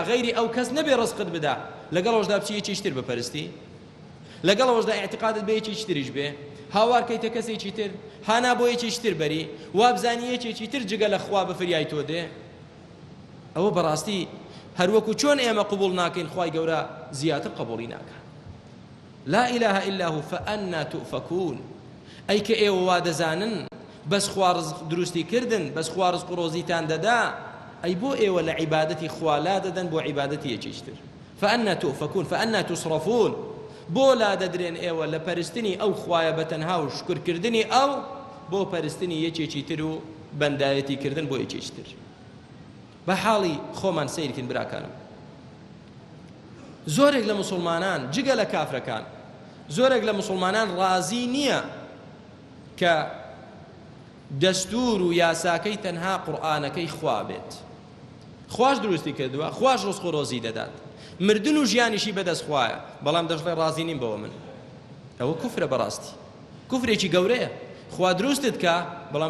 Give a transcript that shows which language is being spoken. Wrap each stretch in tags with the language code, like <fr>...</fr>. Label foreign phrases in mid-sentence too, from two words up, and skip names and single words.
<ckb>غەیری ئەو کەس نەبێ ڕزقت بدا لەگەڵەوەشدا بچی یەکێکی تر بپەرستی لەگەڵەوەشدا ئیعتیقادت بە یەکێکی تریش بێ هاوارکەیتە کەسێکی تر هانا بۆ یەکێکی تر بەری وابزانی یەکێکی تر جگە لە خوا بفریای تۆ دێ ئەوە بەڕاستی هەروەکو چۆن ئێمە قبول ناکەین خوای گەورە زیاتر قبوڵی ناکە</ckb> <ar>لا إله إلا هو فأنا تؤفكون</ar> <ckb>ئەی کە ئێوە وا دەزانن بەس خوا ڕزق دروستی کردن بەس خوا ڕزق و ڕۆزیتان دەدا ئەی بۆ ئێوە لە عیبادەتی خوا لا دەدەن بۆ عیبادەتی یەکێکی تر</ckb> <ar>فأنا تؤفكون فأنا تصرفون</ar> <ckb>بۆ لا دەدرێن ئێوە لە پەرستنی ئەو خوایە بەتەنها و شکرکردنی ئەو بۆ پەرستنی یەکێکی تر و بەندایەتی کردن بۆ یەکێکی تر بە حاڵی خۆمان سیرکن براکانم زۆرێک لە مسلمانان جگە لە کافرەکان زۆرێک لە مسلمانان ڕازی نییە کە دەستور و یاساکەی تەنها قورئانەکەی خوا بێت خواش دروستی کردووە خواش ڕزق و ڕۆزی دەدات مردن و ژیانیشی بەدەست خوایە بەڵام دەژڵێ ڕازی نیم بەوە من ئەوە کوفرە بەڕاستی کوفرێکی گەورەیە خوا دروستت کە بەڵام</ckb>